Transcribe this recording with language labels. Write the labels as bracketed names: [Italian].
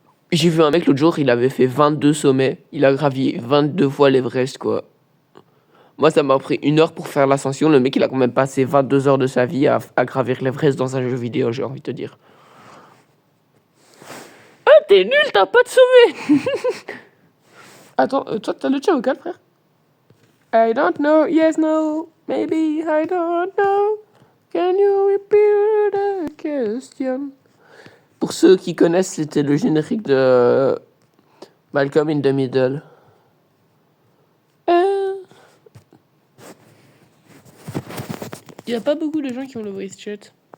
[French] J'ai vu un mec l'autre jour, il avait fait 22 sommets. Il a gravi 22 fois l'Everest, quoi. Moi, ça m'a pris 1 heure pour faire l'ascension. Le mec, il a quand même passé 22 heures de sa vie à gravir l'Everest dans un jeu vidéo, j'ai envie de te dire. Ah, t'es nul, t'as pas de sommet. Attends, toi, t'as le chat vocal, frère? [English] I don't know, yes, no, maybe, I don't know. Can you repeat the question? [French] Pour ceux qui connaissent, c'était le générique de Malcolm in the Middle. Il n'y a pas beaucoup de gens qui ont le voice chat.